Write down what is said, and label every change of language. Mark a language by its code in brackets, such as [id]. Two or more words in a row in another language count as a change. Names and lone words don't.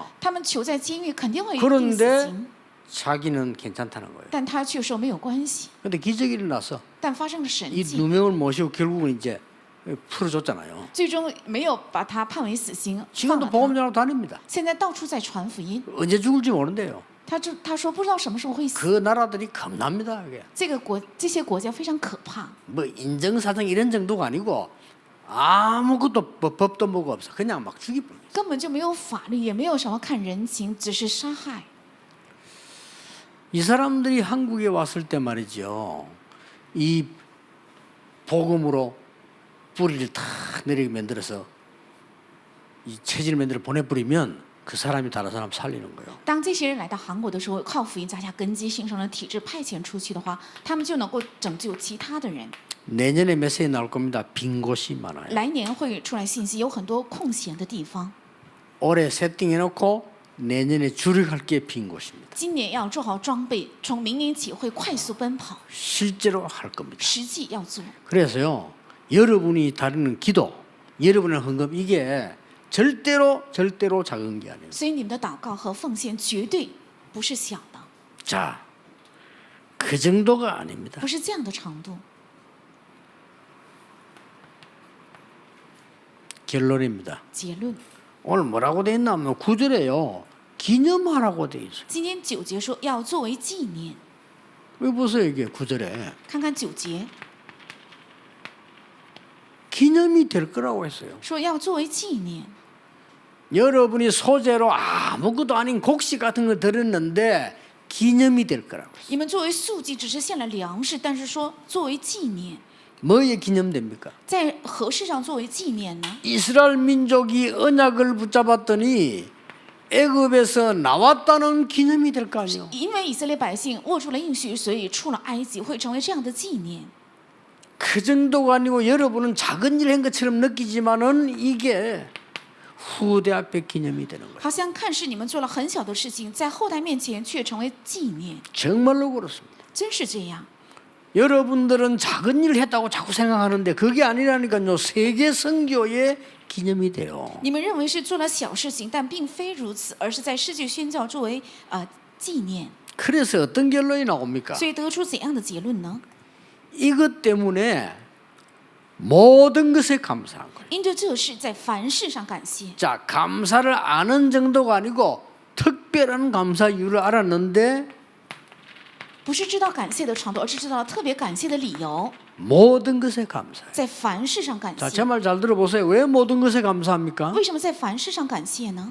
[zh] 他们囚在监狱，肯定会定死 [ko] 그런데 [zh] 刑， [ko] 자기는 괜찮다는 거예요. [zh] 但他却说没有关系。 [ko] 근데 기적이 일어나서 [zh] 但发生了神 [ko] 이 [zh] 迹， [ko] 누명을 모시고 결국은 이제 풀어줬잖아요. [zh] 最终没有把他判为死刑，放 [ko] 지금도 [zh] 了他。 [ko] 보험전하고 다닙니다. [zh] 现在到处在传福音。 [ko] 언제 죽을지 모른대요. [zh] 他说不知道什么时候会死。 [ko] 그 나라들이 겁납니다. 그게. 这些国家非常可怕， 뭐 인정사정 이런 정도가 아니고 아무것도 법도 뭐가 없어. 그냥 막 죽이버려. [zh] 根本就没有法律，也没有什么看人情，只是杀害。 [ko] 이 사람들이 한국에 왔을 때 말이죠. 이 복음으로 뿌리를 탁 내리게 만들어서 이 체질을 만들어 보내버리면 그 사람이 다른 사람 살리는 거예요. [zh] 当这些人来到韩国的时候，靠福音扎下根基，形成了体制，派遣出去的话，他们就能够拯救其他的人。 [ko] 내년에 메시지 나올 겁니다. 빈 곳이 많아요. [zh] 来年会出来信息，有很多空闲的地方。 [ko] 올해 세팅해놓고 내년에 주력할 게 빈 곳입니다. [zh] 今年要做好装备，从明年起会快速奔跑， [ko] 실제로 할 겁니다. [zh] 实际要做。 [ko] 그래서요. 여러분이 다루는 기도, 여러분의 헌금 이게 절대로 작은 게 아니에요. [zh] 所以你们的祷告和奉献绝对不是小的， [ko] 자, 그 정도가 아닙니다. [zh] 不是这样的程度。 [ko] 결론입니다. [zh] 结论， [ko] 오늘 뭐라고 돼 있냐면 9절에요. 기념하라고 돼 있어요. [zh] 今天9节说要作为纪念， [ko] 왜 보세요 이게 9절에 [zh] 看看9节 [ko] 기념이 될 거라고 했어요. [zh] 说要作为纪念。 [ko] 여러분이 소재로 아무것도 아닌 곡식 같은 거 들었는데 기념이 될 거라고. [zh] 你们作为素祭只是献了粮食，但是说作为纪念， [ko] 뭐에 기념됩니까? [zh] 在何事上作为纪念呢？ [ko] 이스라엘 민족이 언약을 붙잡았더니 애굽에서 나왔다는 기념이 될 거 아니에요. [zh] 因为以色列百姓握住了应许，所以出了埃及，会成为这样的纪念。 [ko] 그 정도가 아니고 여러분은 작은 일 한 것처럼 느끼지만은 이게 후대 앞에 기념이 되는 거예요. [zh] 好像看似你们做了很小的事情，在后代面前却成为纪念， [ko] 정말로 그렇습니다. [zh] 真是这样。 [ko] 여러분들은 작은 일을 했다고 자꾸 생각하는데 그게 아니라니까요. 세계 선교의 기념이 돼요. [zh] 你们认为是做了小事情，但并非如此，而是在世界宣教作为纪念。 [ko] 그래서 어떤 결론이 나옵니까? [zh] 所以得出怎样的结论呢？ [ko] 이것 때문에 모든 것에 감사한 거예요. [zh] 因着这事，在凡事上感谢。 [ko] 자, 감사를 아는 정도가 아니고 특별한 감사 이유를 알았는데 [zh] 不是知道感谢的程度，而是知道特别感谢的理由， [ko] 모든 것에 감사해요. [zh] 在凡事上感 [ko] 자, [zh] 谢 [ko] 제 말 잘 들어보세요. 왜 모든 것에 감사합니까? [zh] 为什么在凡事上感谢呢？